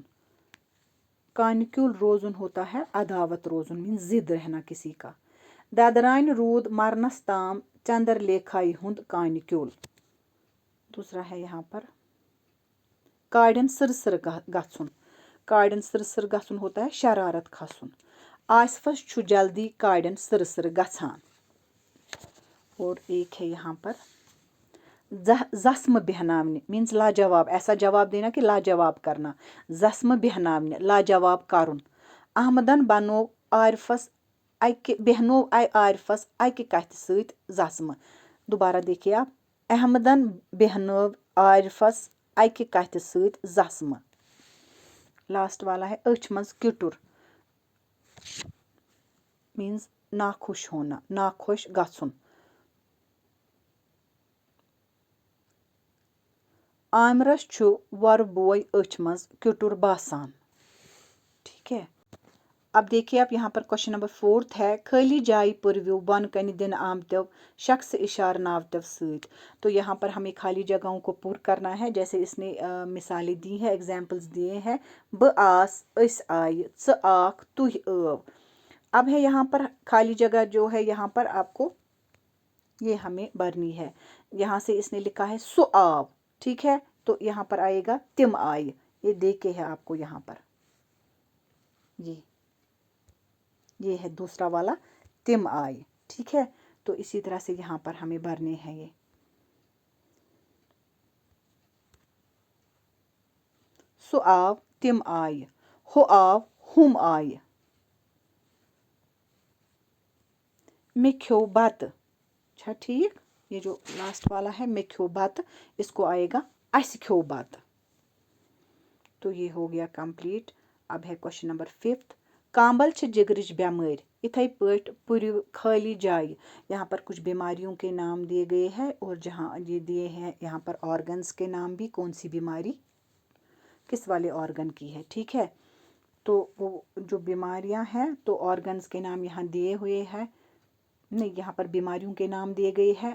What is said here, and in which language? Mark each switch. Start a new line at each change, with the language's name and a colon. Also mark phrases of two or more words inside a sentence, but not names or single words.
Kashmiri: کانِکیُل روزُن
Urdu: ہوتا ہے عداوت روزُن مین ضد رہنا کسی کا.
Kashmiri: ددرانہِ روٗد مرنس تام چندر لیکھائی ہُنٛد کانِکیُل.
Urdu: دوسرا ہے یہاں پر
Kashmiri: کاڑٮ۪ن سٕرسٕر گژھُن. کاڑٮ۪ن سٕرسٕر گژھُن
Urdu: ہوتا ہے
Kashmiri: شرارت کھسُن. آصفس چھُ جلدی کاڑٮ۪ن سٕرسٕر گژھان.
Urdu: اور ایک ہے یہاں پر
Kashmiri: زسمہٕ بیہناونہِ
Urdu: مینز لاجواب. ایسا جواب دینا کہ لاجواب کرنا.
Kashmiri: زسمہٕ بیہناونہِ لاجواب کرُن. احمدن بنوو عارفس بیہنوو عارفس اکہِ کتھِ سۭتۍ زسمہٕ.
Urdu: دوبارہ دیکھیے آپ.
Kashmiri: احمدن بیہنوو عارفس اکہِ کتھِ سۭتۍ زسمہٕ.
Urdu: لاسٹ والا ہے
Kashmiri: أچھ منٛز کِٹُر
Urdu: مینز ناخوش ہونا
Kashmiri: ناخوش گژھُن. عامرس چھُ وۄرٕ بوے أچھ منٛز کِٹُر باسان.
Urdu: ٹھیک ہے. اب دیکھیے آپ یہاں پر کوشچن نمبر 4 ہے
Kashmiri: خالی جائی پٔرۍوِو بۄنہٕ کنہِ دِنہٕ آمتیو شخص اشارٕ ناوتیو سۭتۍ.
Urdu: تو یہاں پر ہمیں خالی جگہوں کو پُر کرنا ہے جیسے اس نے مثالیں دی ہے ایگزامپلس دیے ہیں.
Kashmiri: بہٕ آس أسۍ آیہِ ژٕ آکھ تُہۍ ٲو.
Urdu: اب ہے یہاں پر خالی جگہ جو ہے یہاں پر آپ کو یہ ہمیں بھرنی ہے. یہاں سے اس نے لکھا ہے
Kashmiri: سُہ آو.
Urdu: ٹھیک ہے. تو یہاں پر آئے گا تم آئے. یہ دیکھے ہے آپ کو یہاں پر یہ ہے دوسرا والا تم آئے. ٹھیک ہے. تو اسی طرح سے یہاں پر ہمیں بھرنے ہیں یہ
Kashmiri: سُہ آو
Urdu: تم آئے.
Kashmiri: ہُہ آو
Urdu: ہُم آئے.
Kashmiri: مےٚ کھیوٚو بتہٕ.
Urdu: چھا ٹھیک. یہ جو لاسٹ والا ہے
Kashmiri: مےٚ کھیوٚو بتہٕ
Urdu: اس کو آئے گا
Kashmiri: اَسہِ کھیوٚو بتہٕ.
Urdu: تو یہ ہو گیا کمپلیٹ. اب ہے کوشچن نمبر 5.
Kashmiri: کامبل چھِ جگرٕچ بیمٲرۍ. اِتھے پٲٹھۍ پُرِو خالی جایہِ.
Urdu: یہاں پر کچھ بیماریوں کے نام دیے گئے ہیں اور جہاں یہ دیے ہیں یہاں پر آرگنز کے نام بھی کون سی بیماری کس والے آرگن کی ہے. ٹھیک ہے. تو وہ جو بیماریاں ہیں تو آرگنز کے نام یہاں دیے ہوئے ہیں. نہیں یہاں پر بیماریوں کے نام دیے گئے ہیں.